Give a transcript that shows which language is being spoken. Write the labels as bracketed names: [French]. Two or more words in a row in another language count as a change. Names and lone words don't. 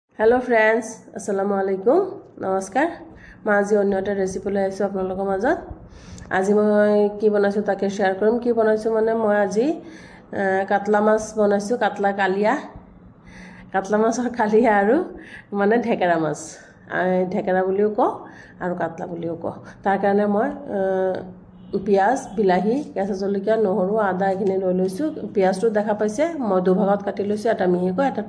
[English] hello friends [Arabic] السلام عليكم [Hindi] नमस्कार मैं आज [Assamese] অন্য এটা ৰেচিপি লৈ আছো আপোনালোকৰ মাজত আজি মই কি বনাইছো তাকে শেয়াৰ কৰিম কি বনাইছো মানে মই আজি কাটলা মাছ বনাইছো কাটলা মাছৰ কালিয়া আৰু মানে ঢেকেৰা বুলিও ক আৰু কাটলা বুলিও ক তাৰ কাৰণে মই পিয়াজ বিলাহী কেঁচা জলকীয়া নহৰু আদা এখিনি লৈ লৈছো পিয়াজটো দেখা পাইছে মই দুভাগত কাটি লৈছো এটা মিহিকৈ এটা